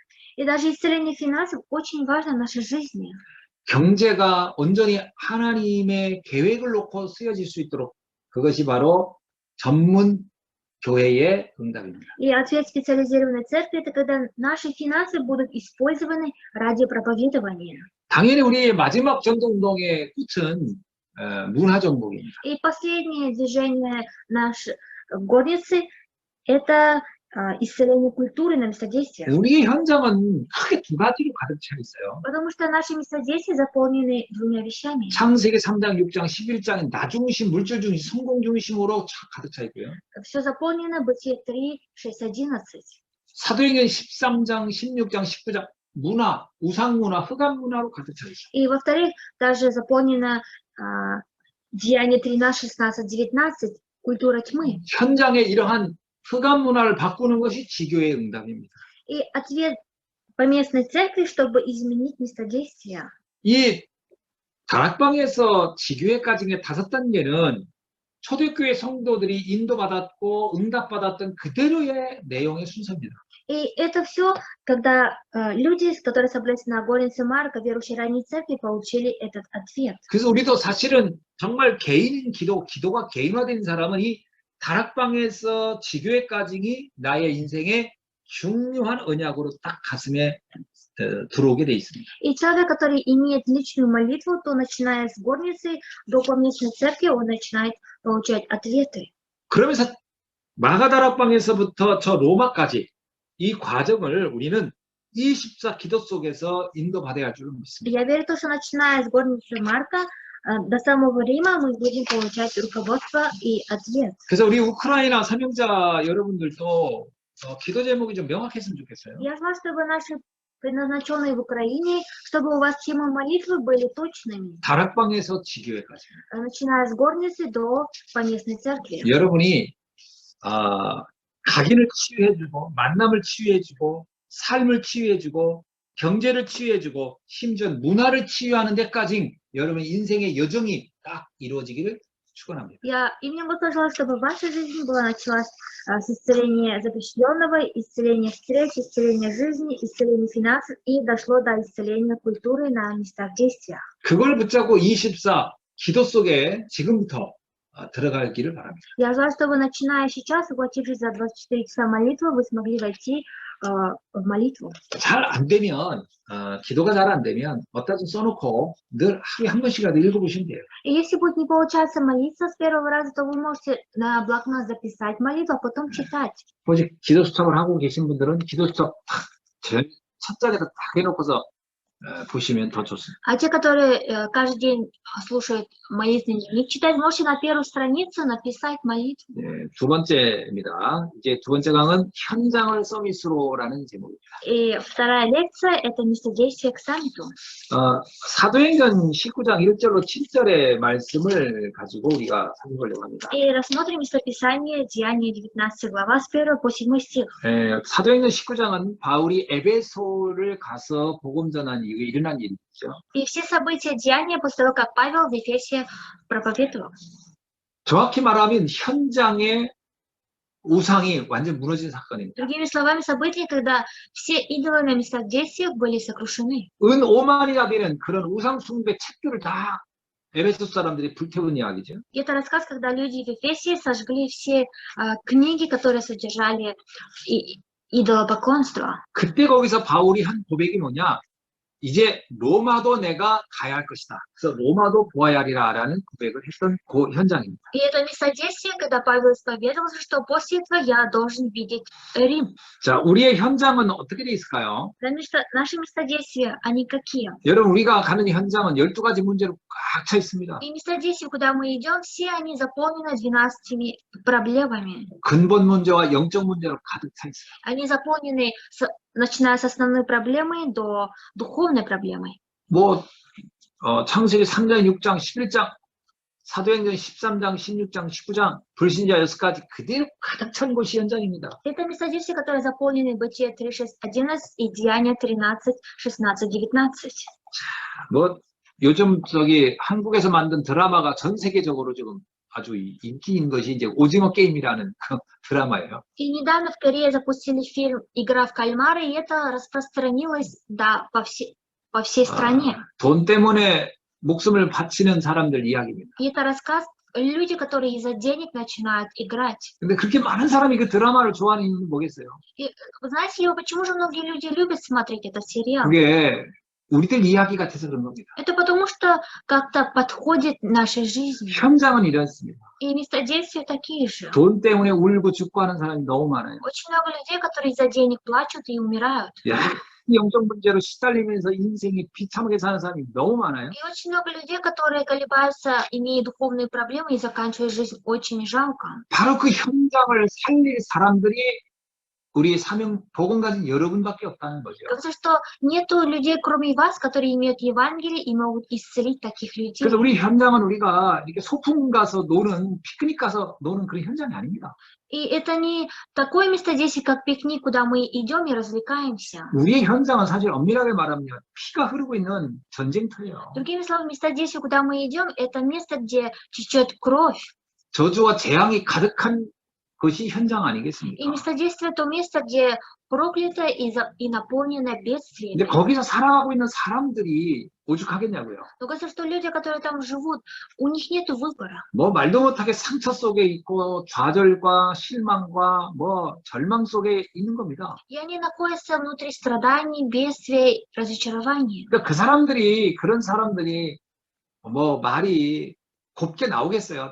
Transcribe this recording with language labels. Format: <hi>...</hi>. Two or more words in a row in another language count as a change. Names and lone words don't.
<ru>И даже исцеление финансов очень важно в нашей жизни.</ru> <ko>경제가 온전히 하나님의 계획을 놓고 쓰여질 수 있도록 그것이 바로 전문 교회의 응답입니다.</ko> <ru>И ответ специализированной церкви это когда наши финансы будут использованы ради проповедования.</ru> <ko>당연히 우리의 마지막 전도운동의 끝은 문화 정복입니다.</ko> <ru>И последнее движение нашей горницы это исцеление культуры на местодействиях.</ru> <ko>우리의 현장은 크게 두 가지로 가득 차 있어요.</ko> <ru>Потому что наши местодействия заполнены двумя вещами.</ru> <ko>창세기 3장, 6장, 11장은 나 중심, 물질 중심, 성공 중심으로 가득 차 있고요.</ko> <ru>Все заполнено Бытие 3, 6, 11.</ru> <ko>사도행전 13장, 16장, 19장 문화, 우상 문화, 흑암 문화로 가득 차 있어요.</ko> <ru>И во-вторых, даже заполнено Деяние 13, 16, 19, культура тьмы.</ru> <ko>현장에 이러한 흑암 문화를 바꾸는 것이 지교의 응답입니다.</ko> <ru>И ответ поместной церкви, чтобы изменить местодействие.</ru> <ko>이 다락방에서 지교회까지의 5단계는 초대교회 성도들이 인도받았고 응답받았던 그대로의 내용의 순서입니다.</ko> <ru>И это все, когда люди, которые собрались на горнице Марка, верующие ранней церкви, получили этот ответ.</ru> <ko>그래서 우리도 사실은 정말 개인 기도가 개인화된 사람은 이 다락방에서 지교회까지 나의 인생의 중요한 언약으로 딱 가슴에 들어오게 돼 있습니다.</ko> <ru>И человек, который имеет личную молитву, то начиная с горницы до поместной церкви, он начинает получать ответы.</ru> <ko>그러면서 마가다락방에서부터 저 로마까지 이 과정을 우리는 24 기도 속에서 인도받아야 할 줄을 믿습니다.</ko> <ru>Я верю, что начиная с горницы Марка до самого Рима мы будем получать руководство и ответ.</ru> <ko>그래서 우리 우크라이나 사명자 여러분들도 기도 제목이 좀 명확했으면 좋겠어요.</ko> <ru>Я желаю, чтобы наши предназначенные в Украине, чтобы у вас темы молитвы были точными,</ru> <ko>다락방에서 지교회까지.</ko> <ru>начиная с горницы до поместной церкви.</ru> <ko>여러분이 각인을 치유해주고 만남을 치유해주고 삶을 치유해주고 경제를 치유해주고 심지어 문화를 치유하는 데까지 여러분의 인생의 여정이 딱 이루어지기를 축원합니다.</ko> <ru>Я именем Господа желаю, чтобы ваша жизнь была началась с исцеления запрещенного, исцеления встреч, исцеления жизни, исцеления финансов и дошло до исцеления культуры на местах действия.</ru> <ko>그걸 붙잡고 24 기도 속에 지금부터 들어가기를 바랍니다.</ko> <ru>Я желаю, чтобы начиная сейчас, уплатившись за 24 часа молитвы, вы смогли войти в молитву.</ru> <ko>잘 안 되면 기도가 잘 안 되면 어디다 좀 써놓고 늘 하루에 한 번씩이라도 읽어보시면 돼요.</ko> <ru>И если будет не получаться молиться с первого раза, то вы можете на блокнот записать молитву, а потом читать.</ru> <ko>혹시 기도 수첩을 하고 계신 분들은 기도 수첩 제일 첫 장에다 딱 해놓고서 보시면 더 좋습니다.</ko> <ru>А те, которые каждый день слушают молитвенный дневник, читать, можете на первую страницу написать молитву.</ru> <ko>네, 두 번째입니다. 이제 두 번째 강은 현장을 서밋으로라는 제목입니다.</ko> <ru>И вторая лекция – это местодействие к саммиту.</ru> <ko>사도행전 19장 1절로 7절의 말씀을 가지고 우리가 살펴보려고 합니다.</ko> <ru>И рассмотрим местописание Деяния 19 глава с 1 по 7 стих.</ru> <ko>사도행전 19장은 바울이 에베소를 가서 복음 전한 이후에 일어난 일이죠.</ko> <ru>И все события Деяния после того, как Павел в Ефесе проповедовал.</ru> <ko>정확히 말하면 현장의 우상이 완전 무너진 사건입니다.</ko> <ru>Другими словами, события, когда все идолы на местах действия были сокрушены.</ru> <ko>은 5만이나 되는 그런 우상 숭배 책들을 다 에베소 사람들이 불태운 이야기죠.</ko> <ru>И это рассказ, когда люди в Эфесе сожгли все книги, которые содержали идолопоклонство.</ru> <ko>그때 거기서 바울이 한 고백이 뭐냐? 이제 로마도 내가 가야 할 것이다. 그래서 로마도 보아야 하리라라는 고백을 했던 그 현장입니다.</ko> <ru>И это место действия, когда Павел исповедовался, что после этого я должен видеть Рим.</ru> <ko>자, 우리의 현장은 어떻게 돼 있을까요?</ko> <ru>Наши места действия, они какие?</ru> <ko>여러분, 우리가 가는 현장은 12가지 문제로 꽉 차 있습니다.</ko> <ru>И места действия, куда мы идем, все они заполнены 12 проблемами.</ru> <ko>근본 문제와 영적 문제로 가득 차 있어요.</ko> <ru>Они заполнены, начиная с основной проблемы до духовной проблемы.</ru> <ko>뭐 창세기 3장, 6장, 11장, 사도행전 13장, 16장, 19장, 불신자 6가지 그대로 가득 찬 곳이 현장입니다.</ko> <ru>Это места действия, которые заполнены Бытие 3, 6, 11 и Деяния 13, 16, 19.</ru> <ko>뭐 요즘 한국에서 만든 드라마가 전 세계적으로 지금 아주 인기인 것이 이제 오징어 게임이라는 그 드라마예요.</ko> <ru>И недавно в Корее запустили фильм «Игра в кальмара», и это распространилось по всей стране.</ru> <ko>돈 때문에 목숨을 바치는 사람들 이야기입니다.</ko> <ru>И это рассказ люди, которые из-за денег начинают играть.</ru> <ko>근데 그렇게 많은 사람이 그 드라마를 좋아하는 이유는 뭐겠어요?</ko> <ru>И знаете ли вы, почему же многие люди любят смотреть этот сериал?</ru> <ko>그게 우리들 이야기 같아서 그런 겁니다.</ko> <ru>Это потому что как-то подходит нашей жизни.</ru> <ko>현장은 이렇습니다.</ko> <ru>И места действия такие же.</ru> <ko>돈 때문에 울고 죽고 하는 사람이 너무 많아요.</ko> <ru>Очень много людей, которые из-за денег плачут и умирают.</ru> <ko>영적 문제로 시달리면서 인생이 비참하게 사는 사람이 너무 많아요.</ko> <ru>И очень много людей, которые колебаются, имея духовные проблемы и заканчивая жизнь очень жалко.</ru> <ko>바로 그 현장을 살릴 사람들이 우리의 사명 복음 가진 여러분밖에 없다는 거죠.</ko> <ru>Потому что нету людей, кроме вас, которые имеют Евангелие и могут исцелить таких людей.</ru> <ko>그래서 우리 현장은 우리가 이렇게 소풍 가서 노는 피크닉 가서 노는 그런 현장이 아닙니다.</ko> <ru>И это не такое место действия, как пикник, куда мы идем и развлекаемся.</ru> <ko>우리의 현장은 사실 엄밀하게 말하면 피가 흐르고 있는 전쟁터예요.</ko> <ru>Другими словами, место действия, куда мы идем, это место, где течет кровь.</ru> <ko>저주와 재앙이 가득한 것이 현장</ko> <ru>И</ru> <ko>아니겠습니까?</ko> <ru>место действия то место, где проклято и наполнено</ru> <ko>근데</ko> <ru>бедствиями.</ru> <ko>거기서 살아가고 있는 사람들이 오죽하겠냐고요.</ko> <ru>Но кажется, что люди, которые там живут, у них нет выбора.</ru> <ko>뭐 말도 못하게 상처 속에 있고 좌절과 실망과 뭐 절망 속에 있는 겁니다.</ko> <ru>И они находятся внутри страданий, бедствий, разочарований.</ru> <ko>그러니까 그런 사람들이 뭐 말이 곱게 나오겠어요.</ko>